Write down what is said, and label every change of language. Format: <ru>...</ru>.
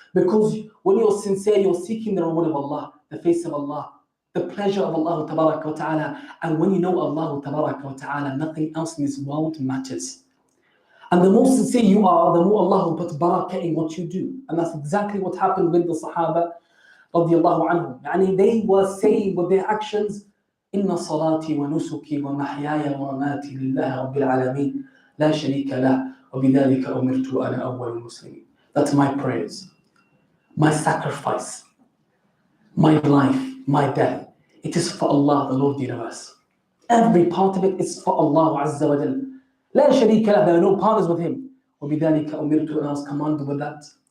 <en>Because when you're sincere, you're seeking the reward of Allah, the face of Allah, the pleasure of Allah tabarak wa ta'ala. And when you know Allah tabarak wa ta'ala, nothing else in this world matters. And the more sincere you are, the more Allah will put barakah in what you do. And that's exactly what happened with the Sahaba radiallahu anhum. Yani they were saying with their actions,</en> <ar>إِنَّ صَلَاتِي وَنُسُكِي وَمَحْيَايَ وَمَمَاتِي لِلَّهِ رَبِّ الْعَالَمِينَ لَا شَرِيكَ لَهُ وَبِذَلِكَ أُمِرْتُ أَنَا أَوَّلُ الْمُسْلِمِينَ.</ar> <en>That's my prayers, my sacrifice, my life, my death. It is for Allah, the Lord of the universe. Every part of it is for Allah Azza wa Jal.</en> <ar>لا شريك له,</ar> <en>there are no partners with Him.</en> <ar>وَبِذَلِكَ أُمِرْتُ,</ar> <en>and I was commanded with that.</en>